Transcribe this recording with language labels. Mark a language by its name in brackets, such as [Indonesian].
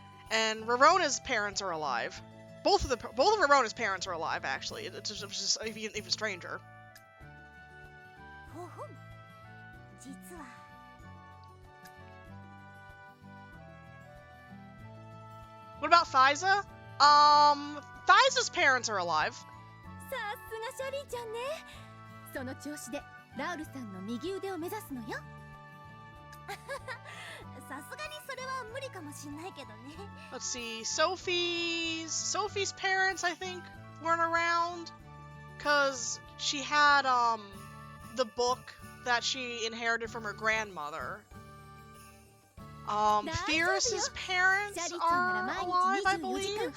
[English] And Rarona's parents are alive. Both of Rarona's parents are alive, actually. It's just even stranger. [Japanese] ほほん。実は。 [English] What about Thyza? Thyza's parents are alive. [Japanese] さすがシャリーちゃんね。その調子でラウルさんの右腕を目指すのよ。さすがにそれは無理かもしんないけどね。 [English] Let's see, Sophie's parents, I think, weren't around. Cause she had, the book that she inherited from her grandmother. Fierce's parents are alive, I believe.